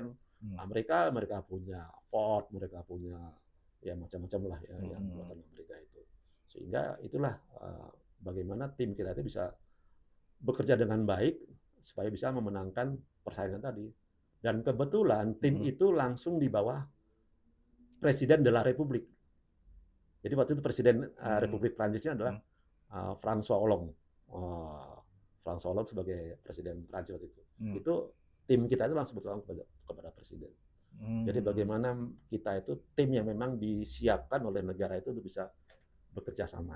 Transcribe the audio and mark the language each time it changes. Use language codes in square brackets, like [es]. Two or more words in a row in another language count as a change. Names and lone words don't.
[id] Mereka punya Ford, mereka punya ya macam-macam lah ya yang buatan Amerika itu. Sehingga itulah bagaimana tim kita itu bisa bekerja dengan baik supaya bisa memenangkan persaingan tadi. Dan kebetulan tim itu langsung di bawah Presiden [fr] de la République. [id] Jadi waktu itu Presiden Republik Prancisnya adalah François Hollande. François Hollande sebagai Presiden Prancis waktu itu. Itu tim kita itu langsung bertolong kepada Presiden. Jadi bagaimana kita itu tim yang memang disiapkan oleh negara itu untuk bisa bekerja sama.